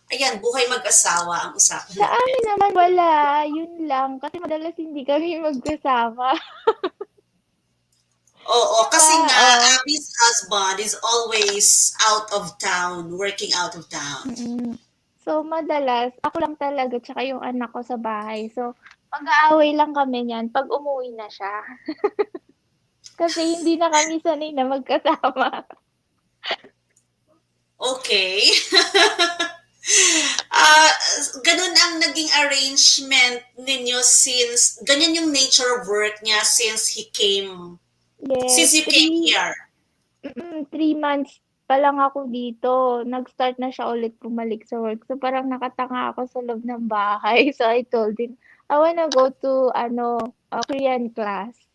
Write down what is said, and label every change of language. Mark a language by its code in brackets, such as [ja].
[tl] Ayan, buhay mag-asawa ang usapan Sa natin. amin naman wala, yun lang. Kasi madalas hindi kami magkasama. Oo, kasi nga, Oo. [en] Abby's husband is always out of town, working out of town. [tl] So, madalas, ako lang talaga, tsaka yung anak ko sa bahay. So, mag-aaway lang kami niyan pag umuwi na siya. Kasi hindi na kami sanay na magkasama. Okay. Ah, ganun ang naging arrangement ninyo since, ganyan yung [en] nature of work [tl] niya since [en] Yes, you came here. [tl] 3 months pa lang ako dito. Nag-start na siya ulit bumalik sa work. So, parang nakatanga ako sa loob ng bahay. [en] So, I told him, I wanna go to, Korean class.